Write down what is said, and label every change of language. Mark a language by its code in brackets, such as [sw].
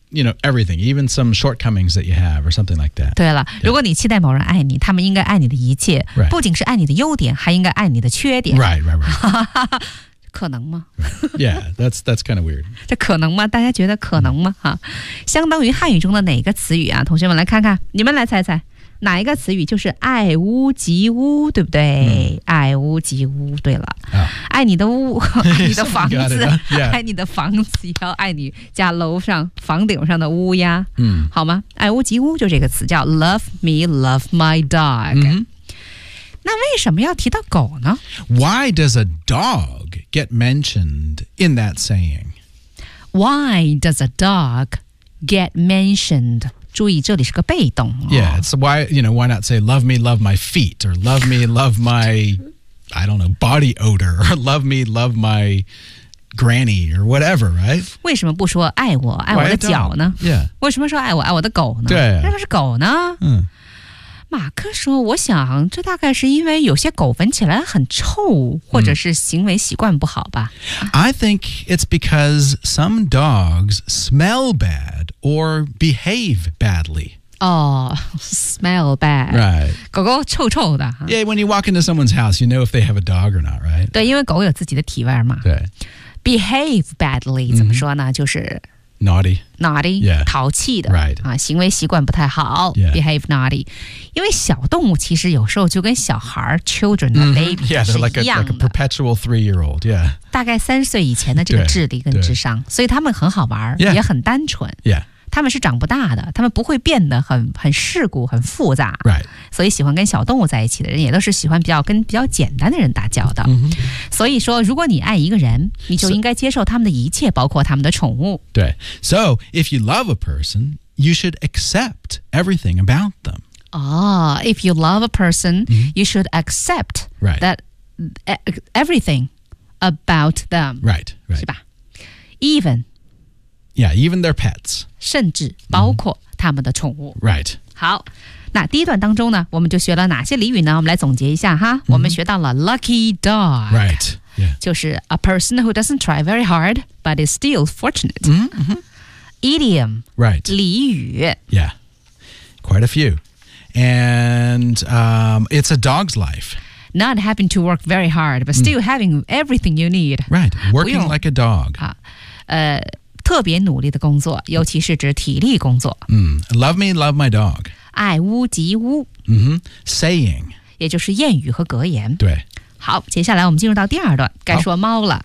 [en] You know, everything, even some shortcomings that you have or something like that. [zh] 对了、yeah. 如果你期待某人爱你他们应该爱你的一切、 [en] right. [zh] 不仅是爱你的优点还应该爱你的缺点。 [en] Right. [zh] 可能吗、 [en] right. Yeah, that's kind of weird. [zh] 这可能吗大家觉得可能吗、哈、相当于汉语中的哪个词语啊同学们来看看你们来猜猜哪一个词语就是爱屋及乌对不对、 mm. 爱屋及乌对了、 oh. 爱你的屋爱你的房子 [en] it,、huh? yeah. [zh] 爱你的房子要爱你家楼上房顶上的乌鸦、mm. 好吗爱屋及乌就这个词叫 [en] love me love my dog、 mm-hmm. [zh] 那为什么要提到狗呢 [en] Why does a dog get mentioned in that saying? Why does a dog get mentioned? [zh] 注意这里是个被动、哦。 [en] Yeah, it's why, you know, why not say love me, love my feet, or love me, love my, I don't know, body odor, or love me, love my granny, or whatever, right? [zh] 为什么不说爱我爱我的脚呢 [en] Yeah. [zh] 为什么说爱我爱我的狗呢对、啊。为什么是狗呢嗯。马克说我想这大概是因为有些狗闻起来很臭或者是行为习惯不好吧。嗯、 [en] I think it's because some dogs smell bad. Or behave badly. Oh, smell bad. Right. [zh] 狗狗臭臭的。 [en] Yeah, when you walk into someone's house, you know if they have a dog or not, right? [zh] 对，因为狗有自己的体味嘛。对。 [en] Behave badly, [zh] 怎么说呢？就是 [en] Naughty. Naughty. Yeah. [zh] 淘气的。 [en] Right. [zh] 啊，行为习惯不太好。 [en] Yeah. Behave naughty. [zh] 因为小动物其实有时候就跟小孩 [en] children, the baby, [zh] 是一样的。 [en] Yeah, they're like a perpetual three-year-old. Yeah. [zh] 大概三十岁以前的这个智力跟智商。所以他们很好玩、 [en] yeah. [zh] 也很单纯。 [en] Yeah. [zh] 他们是长不大的，他们不会变得很世故、很复杂。 [en] Right. [zh] 所以喜欢跟小动物在一起的人，也都是喜欢比较简单的人打交道。 Mm-hmm. 所以说，如果你爱一个人，你就应该接受他们的一切，包括他们的宠物。对。 [en] So, if you love a person, you should accept everything about them. Oh, if you love a person,、mm-hmm. you should accept、 right. that everything about them. Right, right. [zh] 是吧 Even... [en] Yeah, even their pets. [zh] 甚至包括他们的宠物。 [en] Mm-hmm. Right. [zh] 好，那第一段当中呢，我们就学了哪些俚语呢？我们来总结一下哈。 Mm-hmm. 我们学到了 lucky dog. [en] Right. Yeah. 就是 a person who doesn't try very hard, but is still fortunate. Mm-hmm. Idiom. Right. [zh] 俚语。 [en] Yeah. Quite a few. And it's a dog's life. Not having to work very hard, but still having everything you need. Right. Working like a dog. [zh] 啊，特别努力的工作，尤其是指体力工作。 [en] Love me, love my dog. [zh] 爱屋及乌。 [en] Saying. [zh] 也就是谚语和格言。对。好，接下来我们进入到第二段，该说猫了。